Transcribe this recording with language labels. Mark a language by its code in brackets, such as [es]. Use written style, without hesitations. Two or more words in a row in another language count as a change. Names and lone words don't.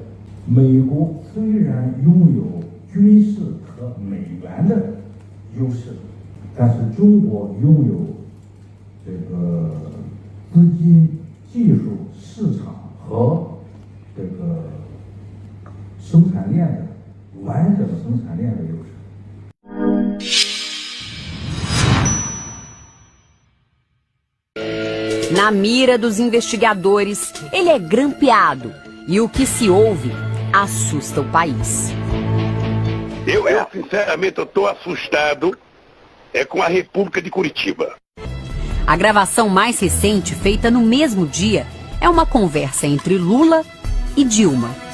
[zh] 美国虽然拥有军事和美元的优势，但是中国拥有这个资金、技术、市场和这个生产链的完整生产链的优势。 [pt] Na mira dos investigadores, ele é grampeado e o que se ouve assusta o país. Eu sinceramente, estou assustado com a República de Curitiba. A gravação mais recente, feita no mesmo dia, é uma conversa entre Lula e Dilma.